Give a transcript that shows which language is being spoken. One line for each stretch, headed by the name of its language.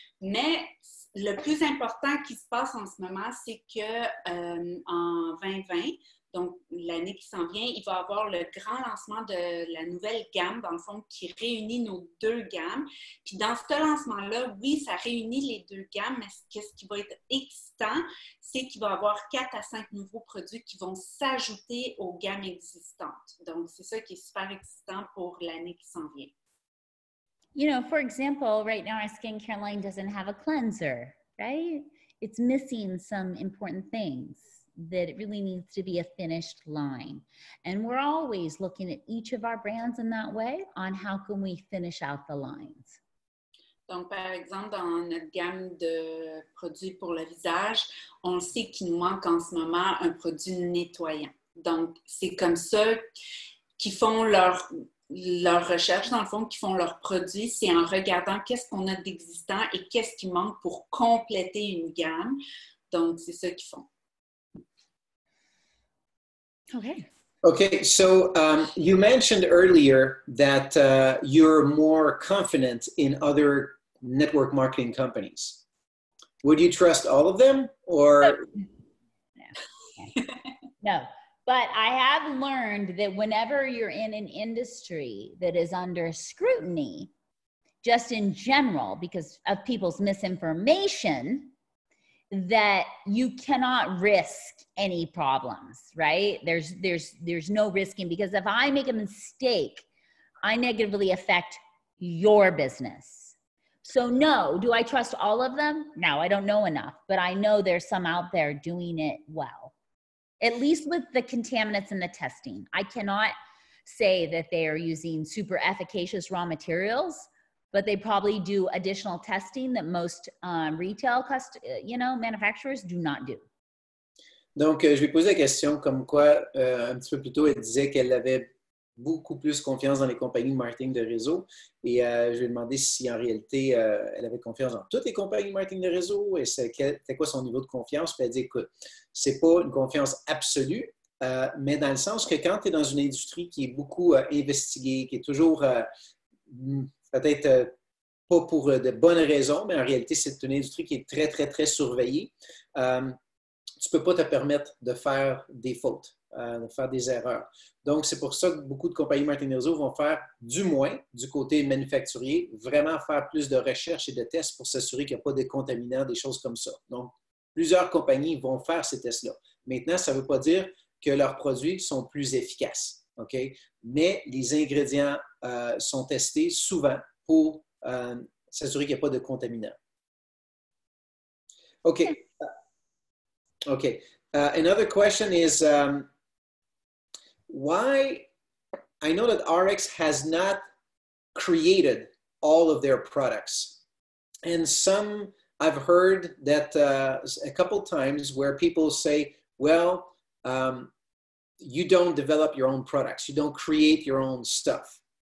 French: Mais le plus important qui se passe en ce moment, c'est qu'en 2020, donc l'année qui s'en vient, il va y avoir le grand lancement de la nouvelle gamme, dans le fond, qui réunit nos 2 gammes. Puis dans ce lancement-là, oui, ça réunit les 2 gammes, mais ce qui va être excitant, c'est qu'il va y avoir 4 à 5 nouveaux produits qui vont s'ajouter aux gammes existantes. Donc, c'est ça qui est super excitant pour l'année qui s'en vient.
English: You know, for example, right now our skincare line doesn't have a cleanser, right? It's missing some important things that it really needs to be a finished line. And we're always looking at each of our brands in that way on how can we finish out the lines.
French: Donc, par exemple, dans notre gamme de produits pour le visage, on sait qu'il nous manque en ce moment un produit nettoyant. Donc, c'est comme ça qu'ils font leur recherche, dans le fond, qui font leurs produits, c'est en regardant qu'est-ce qu'on a d'existant et qu'est-ce qui manque pour compléter une gamme. Donc, c'est ça qu'ils font.
English: Okay. Okay, so you mentioned earlier that you're more confident in other network marketing companies. Would you trust all of them, or? No. But I have learned that whenever you're in an industry that is under scrutiny, just in general, because of people's misinformation, that you cannot risk any problems, right? There's no risking, because if I make a mistake, I negatively affect your business. So no, do I trust all of them? No, I don't know enough, but I know there's some out there doing it well. At least with the contaminants and the testing. I cannot say that they are using super efficacious raw materials, but they probably do additional testing that most retail manufacturers do not do.
French: Donc, je lui posais la question comme quoi, un petit peu plus tôt, elle disait qu'elle avait beaucoup plus confiance dans les compagnies de marketing de réseau. Et je lui ai demandé si en réalité, elle avait confiance dans toutes les compagnies de marketing de réseau et c'était quoi son niveau de confiance. Puis elle dit, écoute, c'est pas une confiance absolue, mais dans le sens que quand tu es dans une industrie qui est beaucoup investiguée, qui est toujours peut-être pas pour de bonnes raisons, mais en réalité, c'est une industrie qui est très, très, très surveillée. Tu ne peux pas te permettre de faire des fautes, de faire des erreurs. Donc, c'est pour ça que beaucoup de compagnies marketing de réseau vont faire, du moins, du côté manufacturier, vraiment faire plus de recherches et de tests pour s'assurer qu'il n'y a pas de contaminants, des choses comme ça. Donc, plusieurs compagnies vont faire ces tests-là. Maintenant, ça ne veut pas dire que leurs produits sont plus efficaces, OK? Mais les ingrédients sont testés souvent pour s'assurer qu'il n'y a pas de contaminants. OK. Okay.
English: Another question is why, I know that RX has not created all of their products. And some, I've heard that a couple times where people say, well, you don't develop your own products. You don't create your own stuff.